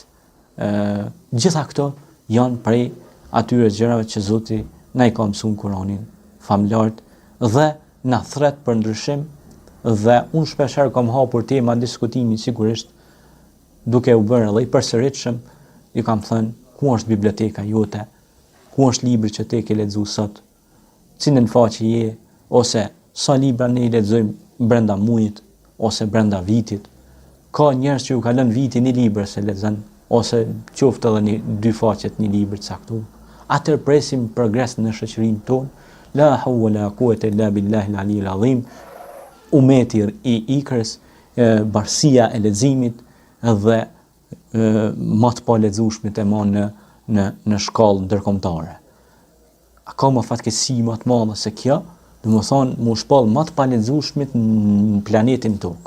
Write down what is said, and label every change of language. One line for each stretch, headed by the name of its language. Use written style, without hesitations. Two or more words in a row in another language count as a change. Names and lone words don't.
Albanian: Gjitha këto janë prej atyre gjërave që Zoti na i ka mësuar në Kur'anin famlart dhe na thret për ndryshim, dhe unë shpeshherë kam hapur tema diskutimi sigurisht duke u bërë edhe i përsëritshëm, i kam thënë ku është biblioteka jote, ku është libri që te ke lexuar sot, cilën faqe je, ose sa libra ne i lexojmë brenda muajit ose brenda vitit. Ka njerëz që u kalon viti një libër se lexon, ose qoftë edhe 2 faqe të një libri të caktuar. Atëherë presim progres në shoqërinë tonë.
Arabic: لا حول ولا قوة إلا بالله العلي العظيم.
Albanian: Umeti i ikrës, barësia e leximit dhe më të palexueshmit e në shkallë ndërkombëtare. A ka më fatkeqësi më të madhe se kjo? Domethënë, më shpall më të palexueshmit në planetin Tokë.